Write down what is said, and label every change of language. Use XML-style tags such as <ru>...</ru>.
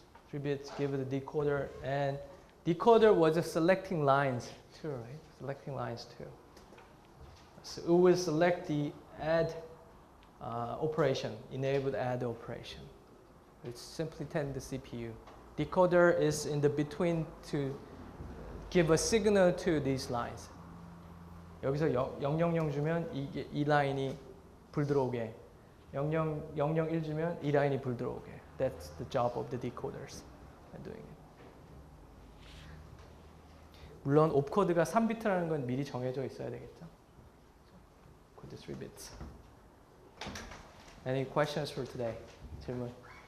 <en>3 bits, give it a decoder, and decoder was selecting lines too, right? Selecting lines too. So it will select the add operation, enabled add operation. It's simply telling the CPU. Decoder is in the between to give a signal to these lines.</en> <ko>여기서 000 주면 이 라인이 불 들어오게, 001 주면 이 라인이 불 들어오게.</ko> <en>That's the job of the decoders doing it.</en> <ko>물론 옵코드가 3비트라는 건 미리 정해져 있어야 되겠죠.</ko> <en>코드 3 bits. Any questions for today?</en> <ko>질문?</ko>